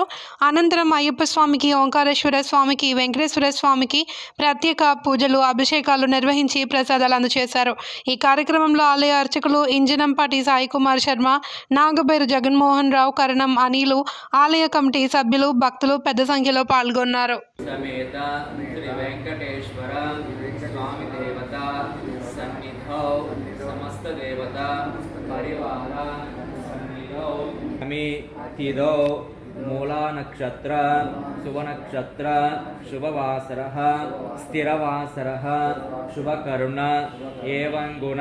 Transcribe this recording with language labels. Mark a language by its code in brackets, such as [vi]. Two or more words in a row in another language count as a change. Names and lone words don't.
[te] అనంతరం అయ్యప్ప స్వామికి, ఓంకారేశ్వర స్వామికి, వెంకటేశ్వర స్వామికి ప్రత్యేక పూజలు, అభిషేకాలు నిర్వహించి ప్రసాదాలు అందజేశారు. ఈ కార్యక్రమంలో ఆలయ అర్చకులు ఇంజనంపాటి సాయి కుమార్ శర్మ, నాగబైరు జగన్మోహన్ రావు, కరణం అనిలు, ఆలయ కమిటీ సభ్యులు, భక్తులు పెద్ద సంఖ్యలో పాల్గొన్నారు. [sa] मूला नक्षत्र शुभ नक्षत्र शुभवासर स्थिरवासर शुभकरुण एवं गुण